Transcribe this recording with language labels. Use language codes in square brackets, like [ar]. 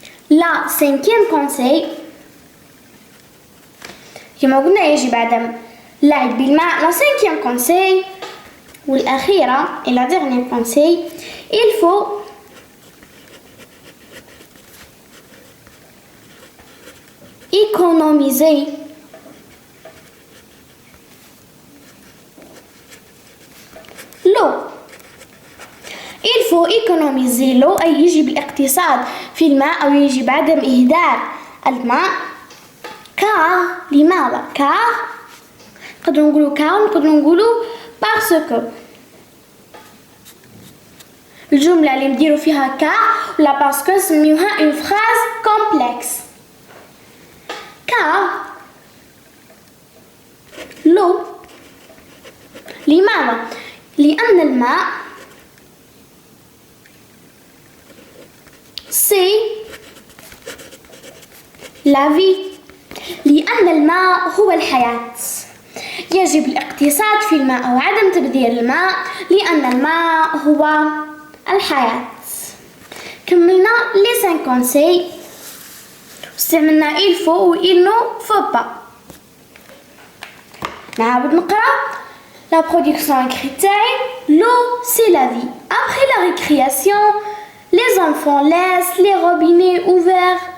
[fr] La cinquième conseil [ar] كما قلنا يجب عدم اللعب بالماء. [fr] La cinquième conseil [ar] والأخيرة [fr] et la dernière conseil il faut économiser l'eau. Il faut économiser l'eau [ar] أي يجب الاقتصاد في الماء أو يجب عدم إهدار الماء. car لماذا؟ نقدروا نقولوا parce que الجملة اللي نديروا فيها car ولا parce que نسميوها [fr] une phrase complexe. car l'eau [ar] لماذا؟ لأن الماء [fr] c'est la vie. [ar] لأن الماء هو الحياة. يجب الاقتصاد في الماء أو عدم تبذير الماء لأن الماء هو الحياة. كملنا [fr] les 5 conseils. [ar] استعملنا [fr] il faut و il ne faut pas. [ar] نعاود نقرأ. [fr] La production écrite l'eau c'est la vie. Après la récréation les enfants laissent les robinets ouverts.